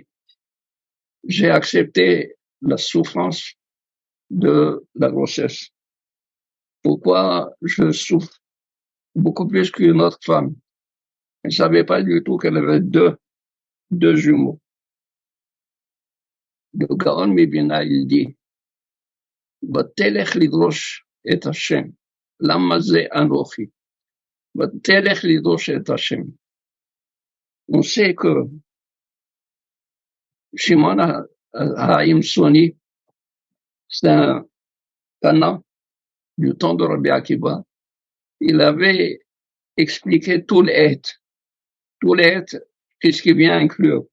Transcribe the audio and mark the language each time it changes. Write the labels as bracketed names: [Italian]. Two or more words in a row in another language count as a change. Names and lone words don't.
[French] J'ai accepté la souffrance de la grossesse. Pourquoi je souffre beaucoup plus qu'une autre femme? Elle ne savait pas du tout qu'elle avait deux jumeaux. Le Gaon Mibina, il dit, [Hebrew] ותלך לדרוש את השם. למה זה אנכי. ותלך לדרוש את השם. [French] On sait que Shimon Haïm Soni, c'est un Tana du temps de Rabbi Akiva. Il avait expliqué tout l'être. Tout l'être, qu'est-ce qui vient inclure.